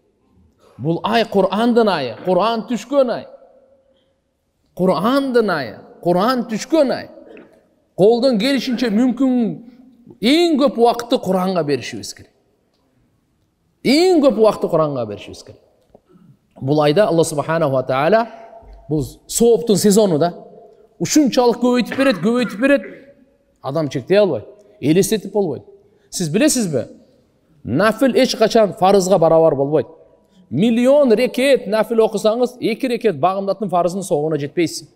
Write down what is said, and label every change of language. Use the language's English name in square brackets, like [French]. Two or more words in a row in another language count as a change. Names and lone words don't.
[Kyrgyz] Бул ай Кур'андын айы, Кур'ан түшкөн ай. Кур'андын айы, Кур'ан түшкөн ай. Колдон келишинче мүмкүн эң көп убакытты Кур'анга беришибиз керек. Эң көп убакытты Кур'анга беришибиз керек. Бул айда Алла [Arabic] سبحانه وتعالى [Kyrgyz] бул сооптун сезону да. Ушунчалык көбөйтүп берет. Адам чектей албайт, элестетип болбойт. Сиз билесизби? Нафил эч качан фарызга барабар болбойт. Миллион рекет нафил окусаңыз, 2 рекет багымдаттын фарызынын соогуна жетпейсиз.